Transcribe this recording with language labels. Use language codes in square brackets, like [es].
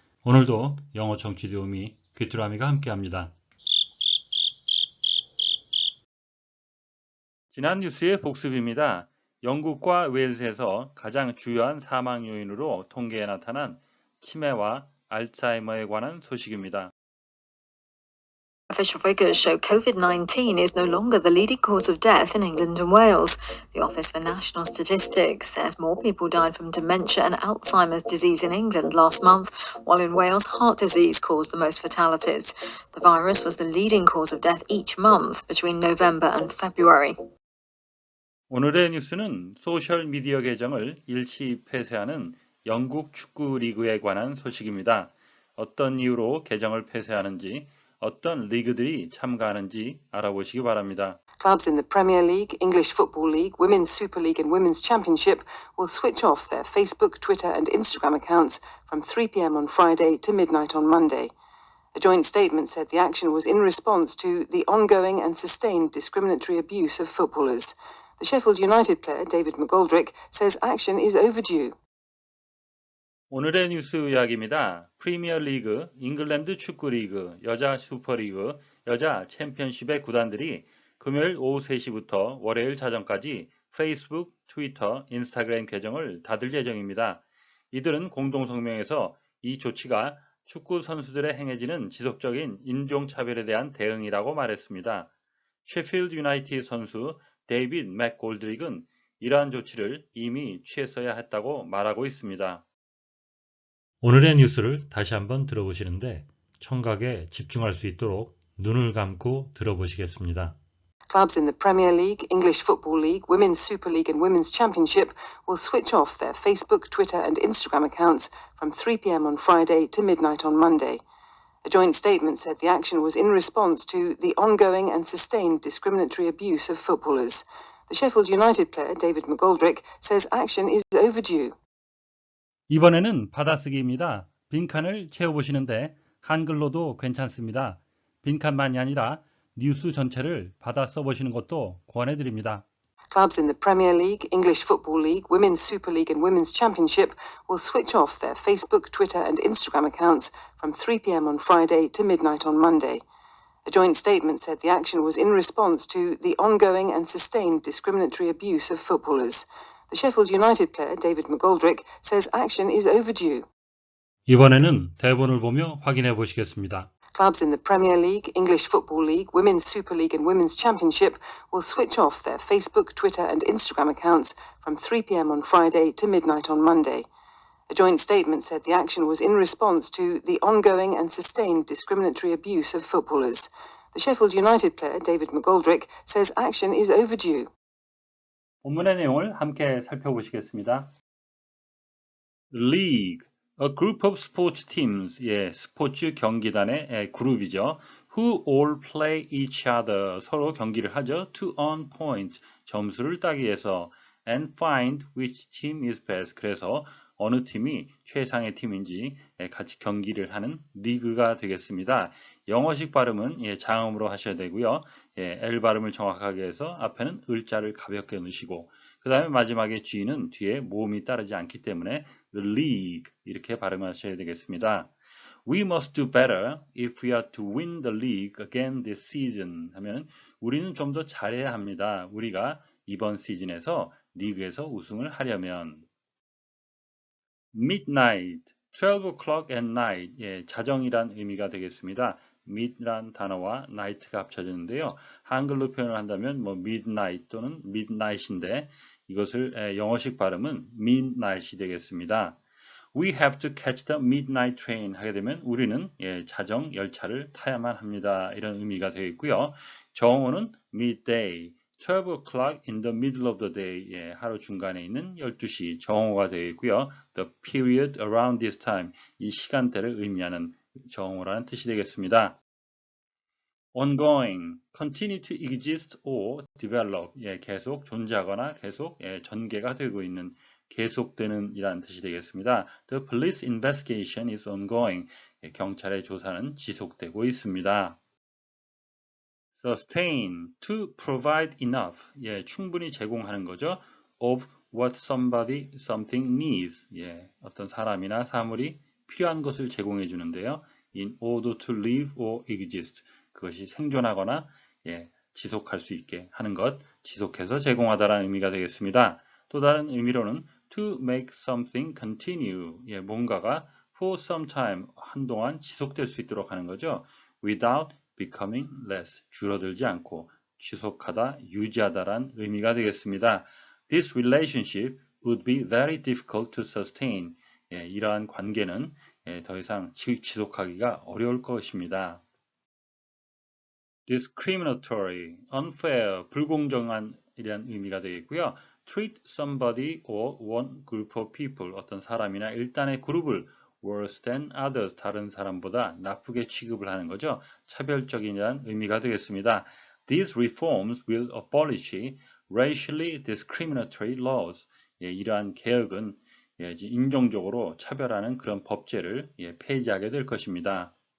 [ko] 오늘도 영어 청취 도우미 귀뚜라미가 함께합니다. 지난 뉴스의 복습입니다. 영국과 웨일즈에서 가장 주요한 사망 요인으로 통계에 나타난 치매와 알츠하이머에 관한 소식입니다. [en] Official figures show COVID-19 is no longer the leading cause of death in England and Wales. The Office for National Statistics says more people died from dementia and Alzheimer's disease in England last month, while in Wales heart disease caused the most fatalities. The virus was the leading cause of death each month between November and February. [ko] 오늘의 뉴스는 소셜미디어 계정을 일시 폐쇄하는 영국 축구 리그에 관한 소식입니다. 어떤 이유로 계정을 폐쇄하는지, 어떤 리그들이 참가하는지 알아보시기 바랍니다. [en] Clubs in the Premier League, English Football League, Women's Super League and Women's Championship will switch off their Facebook, Twitter and Instagram accounts from 3 p.m. on Friday to midnight on Monday. A joint statement said the action was in response to the ongoing and sustained discriminatory abuse of footballers. The Sheffield United player David McGoldrick says action is overdue. [ko] 오늘의 뉴스 이야기입니다. 프리미어 리그, 잉글랜드 축구 리그, 여자 슈퍼리그, 여자 챔피언십의 구단들이 금요일 오후 3시부터 월요일 자정까지 페이스북, 트위터, 인스타그램 계정을 닫을 예정입니다. 이들은 공동성명에서 이 조치가 축구 선수들의 행해지는 지속적인 인종차별에 대한 대응이라고 말했습니다. 셰필드 유나이티드 선수 데이빗 맥골드릭은 이러한 조치를 이미 취했어야 했다고 말하고 있습니다. 오늘의 뉴스를 다시 한번 들어보시는데 청각에 집중할 수 있도록 눈을 감고 들어보시겠습니다. [en] Clubs in the Premier League, English Football League, Women's Super League and Women's Championship will switch off their Facebook, Twitter and Instagram accounts from 3 p.m. on Friday to midnight on Monday. A joint statement said the action was in response to the ongoing and sustained discriminatory abuse of footballers. The Sheffield United player David McGoldrick says action is overdue. [ko] 이번에는 받아쓰기입니다. 빈칸을 채워보시는데 한글로도 괜찮습니다. 빈칸만이 아니라 뉴스 전체를 받아 써보시는 것도 권해드립니다. [en] Clubs in the Premier League, English Football League, Women's Super League and Women's Championship will switch off their Facebook, Twitter and Instagram accounts from 3 p.m. on Friday to midnight on Monday. A joint statement said the action was in response to the ongoing and sustained discriminatory abuse of footballers. The Sheffield United player David McGoldrick says action is overdue. [ko] 이번에는 대본을 보며 확인해 보시겠습니다. [en] Clubs in the Premier League, English Football League, Women's Super League and Women's Championship will switch off their Facebook, Twitter and Instagram accounts from 3 p.m. on Friday to midnight on Monday. A joint statement said the action was in response to the ongoing and sustained discriminatory abuse of footballers. The Sheffield United player David McGoldrick says action is overdue. [ko] 본문의 내용을 함께 살펴보시겠습니다. [en] League, a group of sports teams, [ko] 스포츠 경기단의 그룹이죠. [en] Who all play each other, [ko] 서로 경기를 하죠. [en] To earn points, [ko] 점수를 따기 위해서. [en] And find which team is best, [ko] 그래서 어느 팀이 최상의 팀인지 같이 경기를 하는 리그가 되겠습니다. 영어식 발음은 장음으로 하셔야 되고요. L 발음을 정확하게 해서 앞에는 을자를 가볍게 넣으시고 그 다음에 마지막에 G는 뒤에 모음이 따르지 않기 때문에 the league 이렇게 발음하셔야 되겠습니다. [en] We must do better if we are to win the league again this season [ko] 하면 우리는 좀 더 잘해야 합니다. 우리가 이번 시즌에서 리그에서 우승을 하려면 midnight, [en] 12 o'clock at night, [ko] 자정이란 의미가 되겠습니다. mid란 단어와 night가 합쳐졌는데요. 한글로 표현을 한다면 midnight 또는 midnight인데 이것을 영어식 발음은 midnight이 되겠습니다. [en] We have to catch the midnight train [ko] 하게 되면 우리는 자정 열차를 타야만 합니다. 이런 의미가 되겠고요. [en] 정오는 midday, 12 o'clock in the middle of the day, [ko] 하루 중간에 있는 12시 정오가 되겠고요. [en] The period around this time, [ko] 이 시간대를 의미하는 정오라는 뜻이 되겠습니다. Ongoing, [en] continue to exist or develop, [ko] 계속 존재하거나 계속 전개가 되고 있는 계속되는 이라는 뜻이 되겠습니다. [en] The police investigation is ongoing, [ko] 경찰의 조사는 지속되고 있습니다. [en] sustain, to provide enough, [ko] 예, 충분히 제공하는 거죠. [en] of what somebody, something needs, [ko] 예, 어떤 사람이나 사물이 필요한 것을 제공해 주는데요. [en] in order to live or exist, [ko] 그것이 생존하거나 예, 지속할 수 있게 하는 것, 지속해서 제공하다라는 의미가 되겠습니다. 또 다른 의미로는 [en] to make something continue, [ko] 예, 뭔가가 [en] for some time, [ko] 한동안 지속될 수 있도록 하는 거죠. [en] without becoming less, [ko] 줄어들지 않고 지속하다, 유지하다란 의미가 되겠습니다. [en] This relationship would be very difficult to sustain. [ko] 예, 이러한 관계는 더 이상 지속하기가 어려울 것입니다. discriminatory, unfair, 불공정한 이란 의미가 되겠고요. [en] treat somebody or one group of people, [ko] 어떤 사람이나 일단의 그룹을 [en] worse than others, [ko] 다른 사람보다 나쁘게 취급을 하는 거죠. 차별적이라는 의미가 되겠습니다. [en] These reforms will abolish racially discriminatory laws. [ko] 예, 이러한 개혁은 예, 인종적으로 차별하는 그런 법제를 예, 폐지하게 될 것입니다.